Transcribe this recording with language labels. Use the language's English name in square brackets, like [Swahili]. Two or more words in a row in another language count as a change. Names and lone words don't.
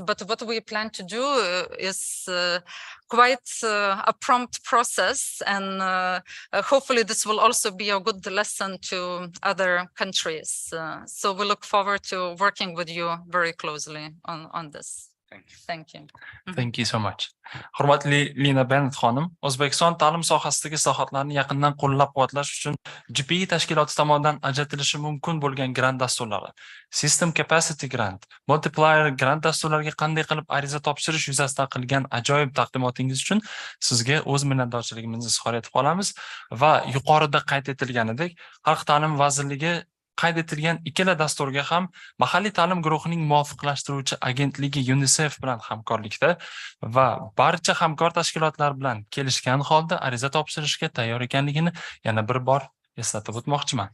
[English] But what we plan to do is quite a prompt process, and hopefully this will also be a good lesson to other countries. So we look forward to working with you very closely on this. Thank you. Thank you. Thank you so much. [Uzbek] Hurmatli Lina Bennett xonim, O'zbekiston ta'lim sohasidagi islohotlarni yaqindan qo'llab-quvvatlash uchun GPE tashkiloti tomonidan ajratilishi mumkin bo'lgan grant dasturlari, [English] System Capacity Grant, Multiplier grant [Uzbek] dasturlariga qanday qilib ariza topshirish yuzasidan qilgan ajoyib taqdimotingiz uchun sizga o'z minnatdorchiligimizni izhor etib qolamiz va yuqorida qayd etilganidek, Xalq ta'limi vazirligi qayd etilgan ikkala dasturga ham mahalliy ta'lim guruhining muvofiqlashtiruvchi agentligi UNICEF bilan hamkorlikda va barcha hamkor tashkilotlar bilan kelishgan holda ariza topshirishga tayyor ekanligini yana bir bor eslatib o'tmoqchiman.